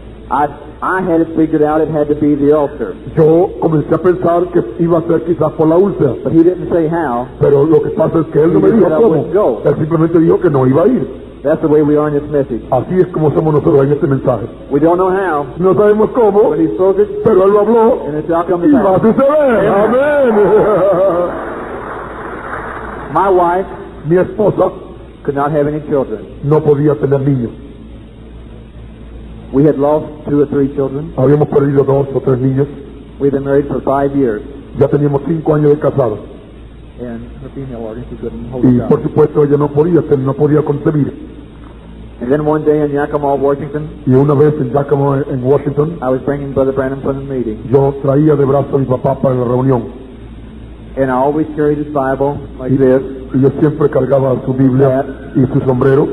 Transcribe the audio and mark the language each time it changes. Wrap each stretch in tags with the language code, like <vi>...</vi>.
<en>I had it figured out it had to be the ulcer.</en> <es>Yo comencé a pensar que iba a ser quizás por la úlcera.</es> <en>But he didn't say how.</en> <es>Pero lo que pasa es que él no me dijo cómo. Él simplemente dijo que no iba a ir.</es> <en>That's the way we are in this message.</en> <es>Así es como somos nosotros en este mensaje.</es> <en>We don't know how,</en> <es>No sabemos cómo,</es> <en>but he spoke it,</en> <es>pero él lo habló</es> <en>and it shall come to</en> <es>y va a</es> <en>pass.</en> <es>suceder. Amén.</es> <en>My wife</en> <es>Mi esposa</es> <en>could not have any children.</en> <es>no podía tener niños.</es> <en>We had lost 2 or 3 children.</en> <es>Habíamos perdido 2 o 3 niños.</es> <en>We'd been married for 5 years.</en> <es>Ya teníamos 5 años de casados.</es> <en>And her female organ, she couldn't hold</en> <es>Y</es> <en>it</en> <es>por</es> <en>down.</en> <es>supuesto ella no podía concebir.</es> <en>And then one day in Yakima, Washington,</en> <es>Y una vez en Yakima, en Washington,</es> <en>I was bringing Brother Branham from the meeting.</en> <es>yo traía de brazo a mi papá para la reunión.</es> <en>And I always carried his Bible like this,</en> <es>Y yo siempre cargaba su Biblia y su sombrero.</es>